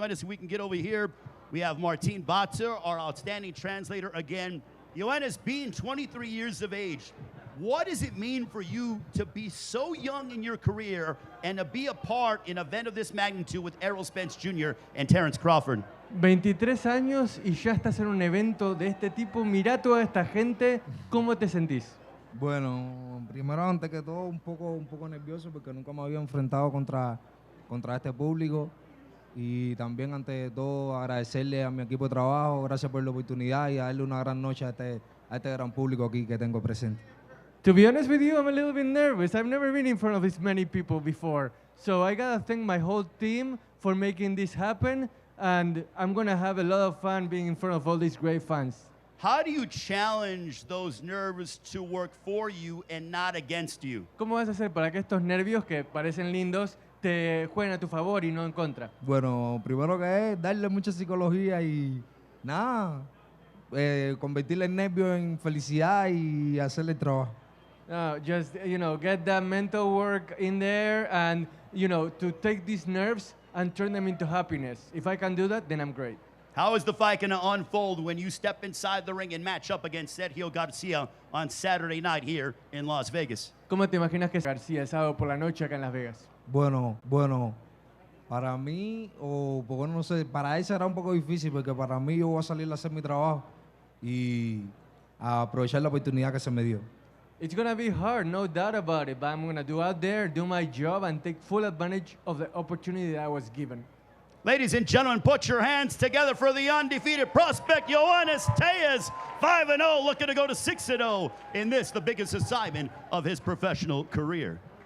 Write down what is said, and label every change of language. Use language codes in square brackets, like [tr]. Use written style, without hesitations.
[en] Yoenis, we can get over here. We have Martin Batzer, our outstanding translator again. Yoenis, being 23 years of age, what does it mean for you to be so young in your career and to be a part in an event of this magnitude with Errol Spence Jr. and Terence Crawford? [es] 23 años y ya estás en un evento de este tipo. Mirá toda esta gente, ¿cómo te sentís? Bueno, primero antes que todo un poco nervioso porque nunca me había enfrentado contra este público y también ante de todo agradecerle a mi equipo de trabajo, gracias por la oportunidad y a darle una gran noche a este gran público aquí que tengo presente. [en] To be honest with you, I'm a little bit nervous. I've never been in front of this many people before. So I gotta thank my whole team for making this happen, and I'm gonna have a lot of fun being in front of all these great fans. How do you challenge those nerves to work for you and not against you? [es] ¿Cómo vas a hacer para que estos nervios que parecen lindos te jueguen a tu favor y no en contra? Bueno, primero que es darle mucha psicología y nada, convertirle el nervio en felicidad y hacerle el trabajo. [en] Just, get that mental work in there and, to take these nerves and turn them into happiness. If I can do that, then I'm great. How is the fight going to unfold when you step inside the ring and match up against Sergio Garcia on Saturday night here in Las Vegas? [es] ¿Cómo te imaginas que García el sábado por la noche acá en Las Vegas? Bueno, para mí, o bueno, no sé, para él será un poco difícil porque para mí yo voy a salir a hacer mi trabajo y a aprovechar la oportunidad que se me dio. [en] It's going to be hard, no doubt about it, but I'm going to do out there, do my job, and take full advantage of the opportunity that I was given. Ladies and gentlemen, put your hands together for the undefeated prospect, Yoenis Tejas, 5-0, looking to go to 6-0 in this, the biggest assignment of his professional career.